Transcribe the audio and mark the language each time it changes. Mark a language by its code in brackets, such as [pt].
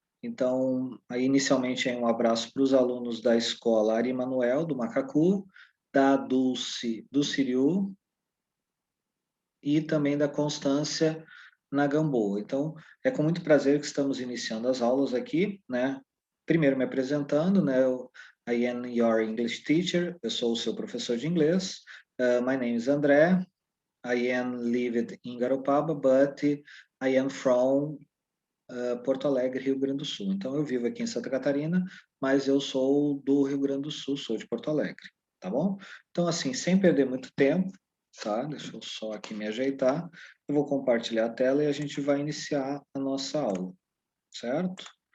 [pt] Então, aí inicialmente um abraço para os alunos da escola Ari Manuel, do Macacu, da Dulce, do Siriu, e também da Constância na Gamboa. Então, é com muito prazer que estamos iniciando as aulas aqui, né? Primeiro me apresentando, né? [en] I am your English teacher, [pt] eu sou o seu professor de inglês. [en] My name is André. I am lived in Garopaba, but I am from Porto Alegre, Rio Grande do Sul. [pt] Então, eu vivo aqui em Santa Catarina, mas eu sou do Rio Grande do Sul, sou de Porto Alegre, tá bom? Então, assim, sem perder muito tempo, tá? Deixa eu só aqui me ajeitar. Eu vou compartilhar a tela e a gente vai iniciar a nossa aula, certo?